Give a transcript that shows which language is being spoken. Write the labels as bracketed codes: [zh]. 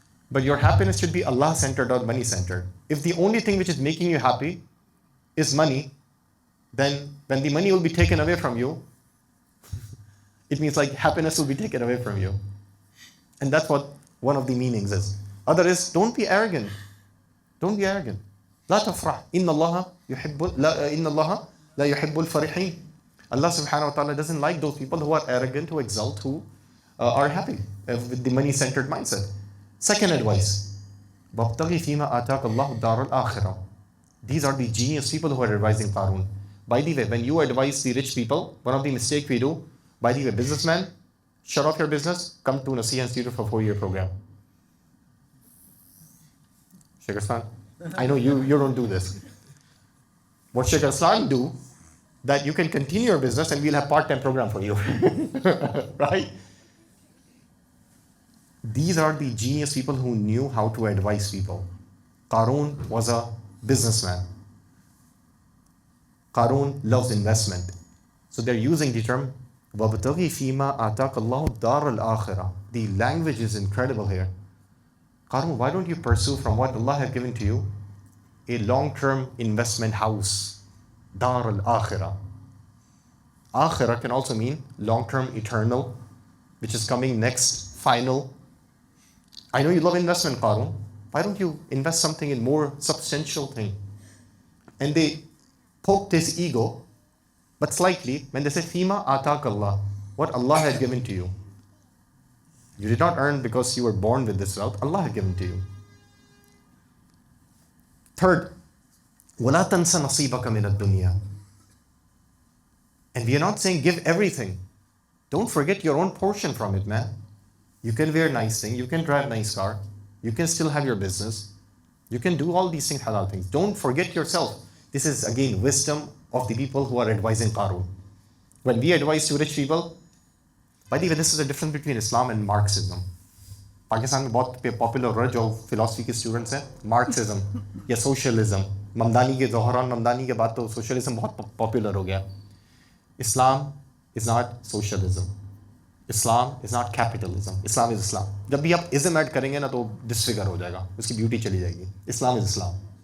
[en] But your happiness should be Allah-centered or money-centered. If the only thing which is making you happy is money, then when the money will be taken away from you, it means like happiness will be taken away from you. And that's what one of the meanings is. Other is, don't be arrogant. Don't be arrogant. [ar] لا تفرح. إن الله يحب إن الله لا يحب الفرحين. [en] Allah subhanahu wa ta'ala doesn't like those people who are arrogant, who exalt, who are happy with the money-centered mindset. Second advice, [ar] وَابْتَغِي فِيمَا آتَاكَ اللَّهُ الدَّارَ الْآخِرَةَ. [en] These are the genius people who are advising Qaroon. By the way, when you advise the rich people, one of the mistakes we do, by the way, businessman, shut off your business, come to Naseeha Institute for 4-year program. Sheikh Aslan, I know you don't do this. What Sheikh Aslan do, that you can continue your business and we'll have part-time program for you. Right? These are the genius people who knew how to advise people. Qaroon was a businessman. Qaroon loves investment. So they're using the term [ar] وَابْتَغِي فِيمَا آتَاكَ اللَّهُ الدَّارَ الْآخِرَةَ. [en] The language is incredible here. Qaroon, why don't you pursue from what Allah has given to you a long-term investment house? Dar al-Akhirah. Akhirah can also mean long-term, eternal, which is coming next, final. I know you love investment, Qaroon. Why don't you invest something in more substantial thing? And they poked his ego, but slightly, when they say, [ar] Fima atak Allah, [en] what Allah has given to you. You did not earn because you were born with this wealth. Allah has given to you. Third, [ar] وَلَا تَنْسَ نَصِيبَكَ مِنَ الدُّنْيَا. [en] And we are not saying give everything. Don't forget your own portion from it, man. You can wear nice thing, you can drive nice car, you can still have your business, you can do all these things, halal things. Don't forget yourself. This is again wisdom of the people who are advising Qaroon. When we advise to rich people, by the way, this is the difference between Islam and Marxism. [hi] Pakistan में बहुत popular हो रहा है जो philosophy के students हैं, Marxism या socialism. Mamdani के ज़ोहरान ममदानी के बाद तो सोशलिज्म बहुत पॉपुलर हो गया. [en] Islam is not socialism. Islam is not capitalism. Islam is Islam. [hi] जब भी आप इज़म ऐड करेंगे ना तो डिसफिगर हो जाएगा, उसकी ब्यूटी चली जाएगी. [en] Islam is Islam.